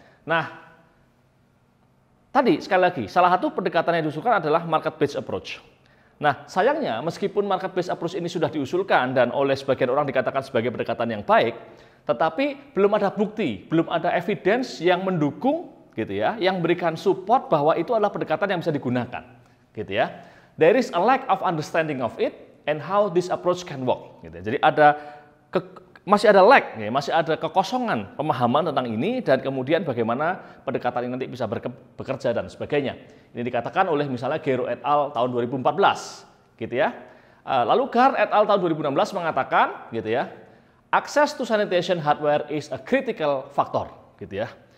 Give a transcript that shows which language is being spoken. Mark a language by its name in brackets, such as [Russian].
[Indonesian] Nah, tadi sekali lagi salah satu pendekatan yang diusulkan adalah market-based approach. Nah, sayangnya meskipun market-based approach ini sudah diusulkan dan oleh sebagian orang dikatakan sebagai pendekatan yang baik, tetapi belum ada bukti, belum ada evidence yang mendukung, gitu ya, yang berikan support bahwa itu adalah pendekatan yang bisa digunakan, gitu ya. [English] There is a lack of understanding of it and how this approach can work, [Indonesian] gitu ya. Jadi masih ada lag, ya, masih ada kekosongan pemahaman tentang ini dan kemudian bagaimana pendekatan ini nanti bisa bekerja dan sebagainya. Ini dikatakan oleh misalnya Gero et al. Tahun 2014, gitu ya. Lalu Gar et al. Tahun 2016 mengatakan, gitu ya, [English] access to sanitation hardware is a critical factor, [Indonesian] gitu ya.